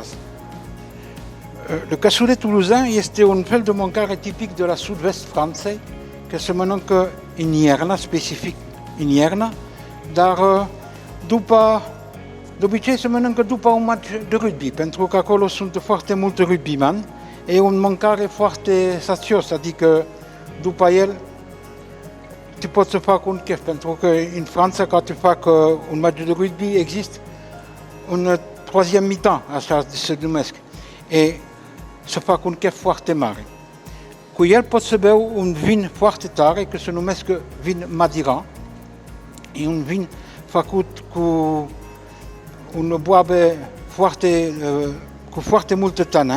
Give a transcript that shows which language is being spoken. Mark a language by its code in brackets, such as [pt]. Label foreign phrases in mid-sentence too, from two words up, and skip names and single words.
[ro] Le cassoulet toulousain este un fel de mâncare tipic de la sud-vest Franței, că se mănâncă în iarna, specific în iarna, dar de obicei se mănâncă după un match de rugby, pentru că acolo sunt foarte mulți rugbyman. E o mâncare foarte sațios, adică după el te poți să fac un chef, pentru că în Franța, ca te fac un match de rugby, există un [fr] troisième mi-temps, [ro] așa se numesc, e să fac un chef foarte mare. Cu el pot să beau un vin foarte tare, care se numesc vin Madiran. E un vin făcut cu un boabe cu foarte multă tanin.